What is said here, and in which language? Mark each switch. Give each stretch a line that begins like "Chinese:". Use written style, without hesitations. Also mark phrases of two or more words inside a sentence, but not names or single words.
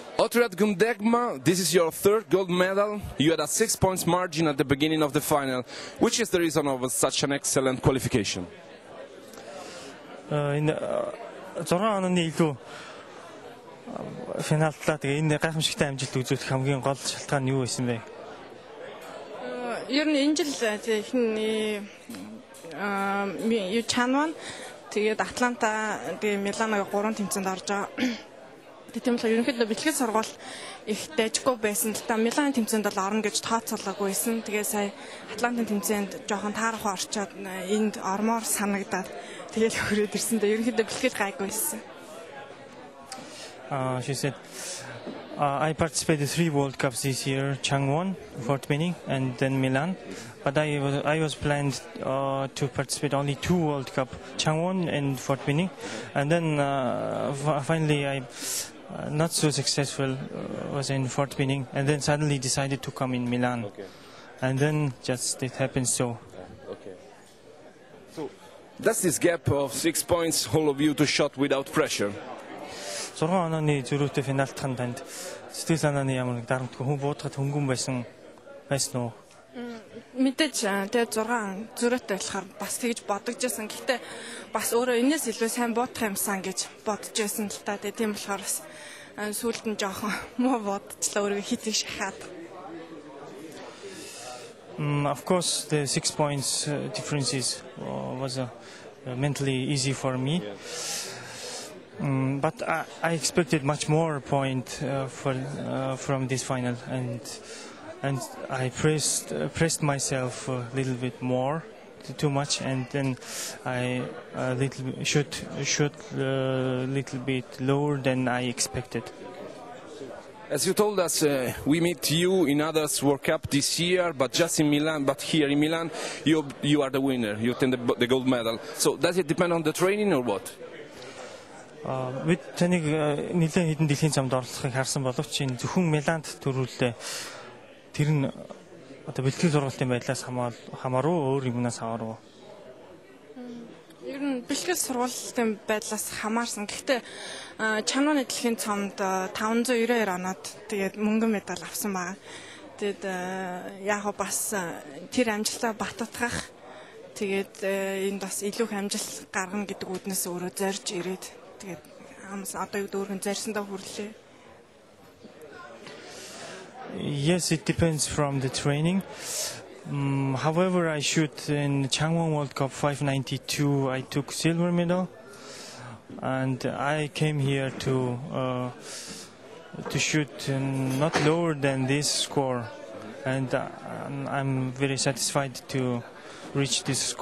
English: Otriad Gundegma, this is your third gold medal. You had a 6 points margin at the beginning of the final. Which is the reason of such an excellent qualification?
Mongolian: Энэ 6 онооны илүү финаллаа тэгээ энэ гайхамшигтай амжилт үзүүлэх хамгийн гол шалтгаан нь юу байсан бэ? Ер нь энэ жил юу Чанван тэгээд Атланта тэгээ Миланог 3 тэмцээнд орж байгаа. Тийм л ерөнхийдөө бэлтгэл сургууль их дэжгүй байсан. Та Милан тэмцээнд бол орно гэж тооцоолоогүй байсан. Тэгээ сая Атлантын тэмцээнд жоохон таарах орчоод энд ормоор санагдаад тэгээд хөрөөд ирсэн. Ерөнхийдөө бэлтгэл гайгүй байсан.
English: She said, I participated 3 World Cups this year, Changwon, Fort Benning, and then Milan. But I was planned to participate only 2 World Cup, Changwon and Fort Benning. And then finally I not so successful was in Fort Benning, and then suddenly decided to come in Milan. Okay. And then just it happened so. Okay. So that's this gap of 6 points all of you to shot without pressure.
Mongolian: 6 онооны зөрүүтэй финалтхан танд сэтгэл санааны ямар нэг дарамтгүй хүн буудахад хөнгөн байсан уу? Мэдээж тэгээд 6 зөрөөтэй болохоор бас тэгж бодож байсан. Гэхдээ бас өөрөө энэс илүү сайн буудах юмсан гэж бодож байсан л та. Тийм болохоор бас сүүлд нь жоохон муу бодчихлаа өөрөө хитэг шахаад.
English: Of course the 6 points differences was mentally easy for me. But I expected much more point from this final, and I pressed myself a little bit more, too much, and then I shot a little bit lower than I expected. As you told us, we meet you in others World Cup this year, but just in Milan. But here in Milan, you are the winner. You obtain the gold medal. So does it depend on the training or what?
Mongolian: Бид таныг нэлээд хэдэн дэлхийн замд оролцохыг харсан боловч энэ зөвхөн Миланд төрүүлээ. Тэр нь одоо бэлтгэл сургалтын байдлаас хамааруу өөр юмнаас хамааруу. Ер нь бэлтгэл сургалтын байдлаас хамаарсан. Гэхдээ Чанваны дэлхийн цомд 592 оноод тэгээд мөнгөн медаль авсан байна. Тэгээд яг бас тэр амжилтаа баттгах тэгээд энд бас илүү их амжилт гаргана гэдэг үднээс өөрөө зорж ирээд тэгээд амс одоо юу дөрвөн зарсандаа хүрлээ.
English: Yes, it depends from the training. However, I shoot in Changwon World Cup 592. I took silver medal, and I came here to shoot not lower than this score, and I'm very satisfied to reach this score.